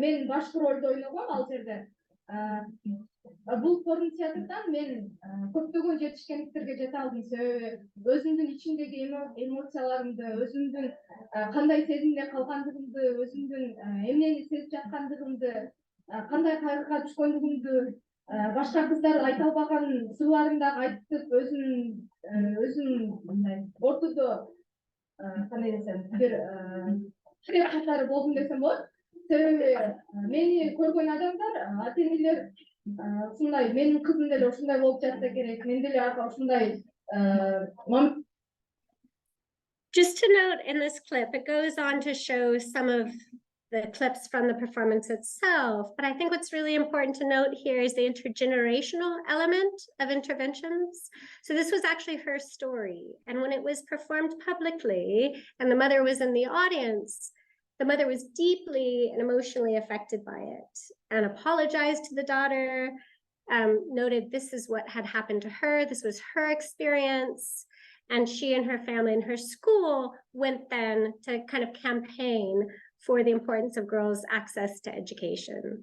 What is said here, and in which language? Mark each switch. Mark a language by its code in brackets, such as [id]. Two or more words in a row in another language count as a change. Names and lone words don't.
[ky] Мен башкы ролду ойногом ал жерде. Бул форум театрдан мен көптөгөн жетишкендиктерге жете алдым, себеби өзүмдүн ичимдеги эмоцияларымды, өзүмдүн кандай сезимде калгандыгымды, өзүмдүн эмнени сезип жаткандыгымды, кандай кайгыга түшкөндүгүмдү, башка кыздар айта албаган сырларымды айтып, өзүм мындай ортодо кандай десем, бир киреп катары болдум десем болот. Себеби мени көргөн адамдар, ата-энелер ушундай, менин кызым деле ушундай болуп жатса керек, мен деле ушундай. [en] Just to note in this clip, it goes on to show some of the clips from the performance itself, but I think what's really important to note here is the intergenerational element of interventions. So this was actually her story, and when it was performed publicly and the mother was in the audience, the mother was deeply and emotionally affected by it and apologized to the daughter, noted this is what had happened to her, this was her experience, and she and her family and her school went then to kind of campaign for the importance of girls' access to education.